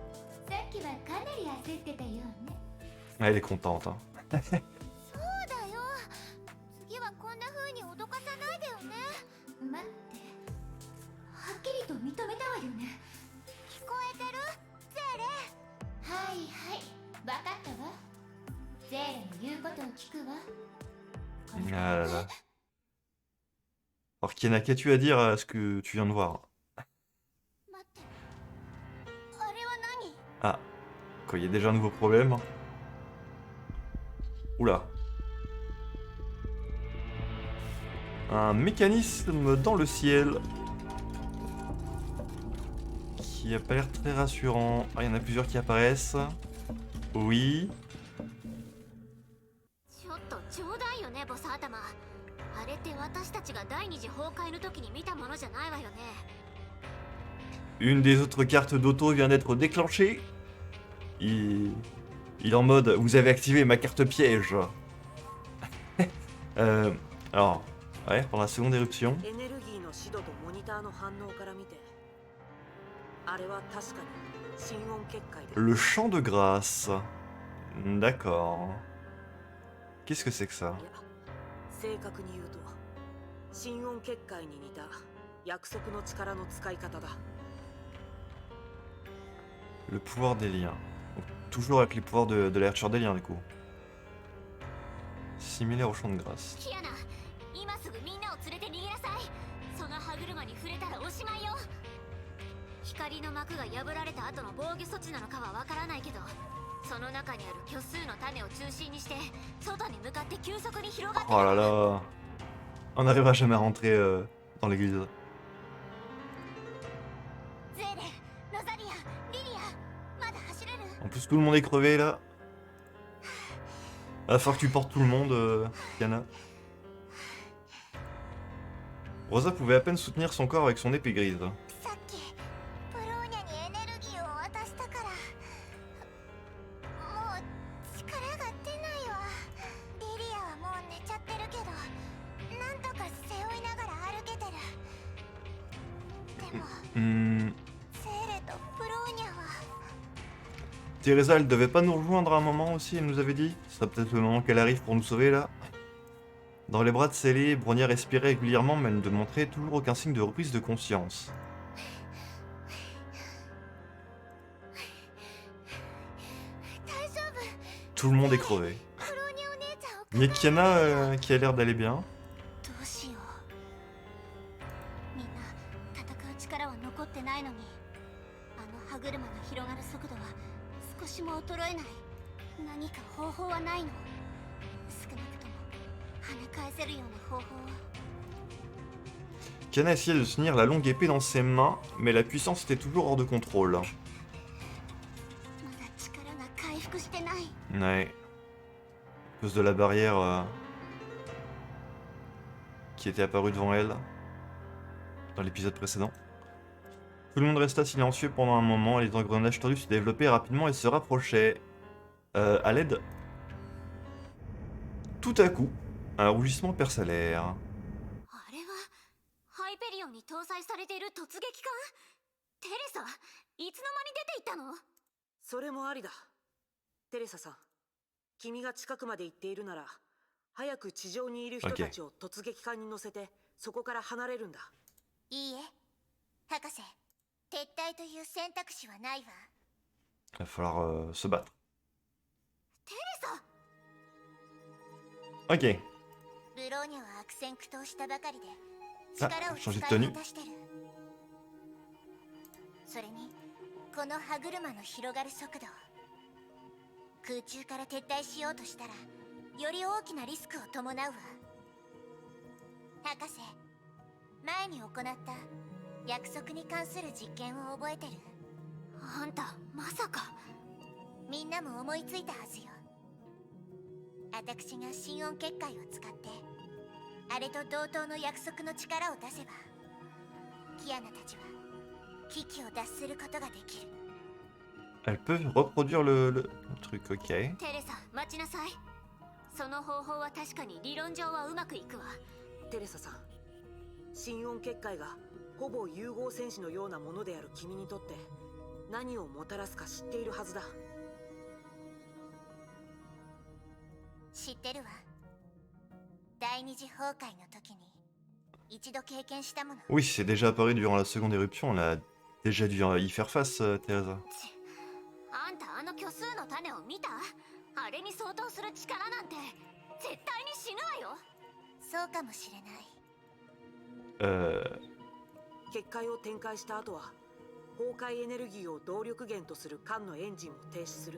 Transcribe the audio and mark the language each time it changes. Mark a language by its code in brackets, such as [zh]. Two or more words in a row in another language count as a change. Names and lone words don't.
[fr] Ah, elle est contente, hein. [ja] な風に脅かさないでよね。待ってはっきりと認めたわよね。聞こえてる？ゼーレ。はいはい分かったわ。ゼーレの言うことを聞くわ。 [fr] Ah là là. Alors Kiana, qu'as-tu à dire à ce que tu viens de voir? [ja] 待って、あれは何？ [fr] Ah, quoi, il y a déjà un nouveau problème. Oula. Un mécanisme dans le ciel. Qui a pas l'air très rassurant. Ah, il y en a plusieurs qui apparaissent. Oui. [ja] ちょっと冗談よね、ボス頭。あれって私たちが第二次崩壊の時に見たものじゃないわよね。 [fr] Une des autres cartes d'auto vient d'être déclenchée. Il est en mode, vous avez activé ma carte piège. Alors, ouais, pour la seconde éruption. [ja] エネルギーの指導とモニターの反応から見てあれは確かに心音結界で [fr] Le champ de grâce. D'accord. Qu'est-ce que c'est que ça? [ja] いや正確に言うと心音結界に似た約束の力の使い方だ。 [fr] Le pouvoir des liens. Donc, toujours avec les pouvoirs de la lecture des liens, du coup. Similaire au champ de grâce. [ja] キアナ、今すぐみんなを連れて逃げなさい。その歯車に触れたらおしまいよ。光の膜が破られた後の防御措置なのかはわからないけど、その中にある虚数の種を中心にして外に向かって急速に広がって [fr] Oh là là. On n'arrivera jamais à rentrer dans l'église. [ja] ゼーレ、ロザリア、リリア、まだ走れる？ [fr] En plus, tout le monde est crevé là. Va falloir que tu portes tout le monde, Kiana. Rosa pouvait à peine soutenir son corps avec son épée grise. [ja] さっきブローニャにエネルギーを渡したからもう力が出ないわ。リリアはもう寝ちゃってるけど、なんとか背負いながら歩けてる。でも Hmm. セーレとブローニャは [fr] Teresa, elle devait pas nous rejoindre à un moment aussi, elle nous avait dit. Ce serait peut-être le moment qu'elle arrive pour nous sauver là. Dans les bras de Célé, Bronia respirait régulièrement, mais elle ne montrait toujours aucun signe de reprise de conscience. [ja] 大丈夫。 [fr] Tout le monde est crevé. [ja] ブローニャお姉ちゃんを [fr] Il y a Kiana qui a l'air d'aller bien. [ja] どうしよう。みんな戦う力は残ってないのに、あの歯車の広がる速度は少しも衰えない。何か方法はないの？少なくとも跳ね返せるような方法は。 [fr] Kiana essayait de tenir la longue épée dans ses mains, mais la puissance était toujours hors de contrôle. [ja] まだ力が回復してない。 [fr] Ouais. À cause de la barrière qui était apparue devant elle dans l'épisode précédent. Tout le monde resta silencieux pendant un moment et les engrenages tordus se développaient rapidement et se rapprochaient. À l'aide. Tout à coup, un rougissement perça l'air. [ja] あれはハイペリオンに搭載されている突撃艦？テレサ、いつの間に出ていったの？それもありだ。テレサさん、君が近くまで行っているなら早く地上にいる人たちを突撃艦に乗せてそこから離れるんだ。いいえ、博士、撤退という選択肢はないわ。 [fr] Il va falloir se battre. [ja] テレサ、 Ok. ブローニャは悪戦苦闘したばかりであ力を使い [fr] changer de tenue [ja] 果たしてる。それにこの歯車の広がる速度、空中から撤退しようとしたらより大きなリスクを伴うわ。博士、前に行った約束に関する実験を覚えてる？あんたまさか。みんなも思いついたはずよ。私が心音結界を使ってあれと同等の約束の力を出せば、キアナたちは危機を脱することができる。 [fr] Elles peuvent reproduire le truc, ok. [ja] テレサ、待ちなさい。その方法は確かに理論上はうまくいくわ。テレサさん、心音結界がほぼ融合戦士のようなものである君にとって何をもたらすか知っているはずだ。知ってるわ。第二次崩壊の時に一度経験したもの。 [fr] Oui, c'est déjà apparu durant la seconde éruption, on a déjà dû y faire face, Teresa. [ja] あんたあの虚数の種を見た？あれに相当する力なんて絶対に死ぬわよ。そうかもしれない。結界を展開した後は崩壊エネルギーを動力源とする艦のエンジンを停止する。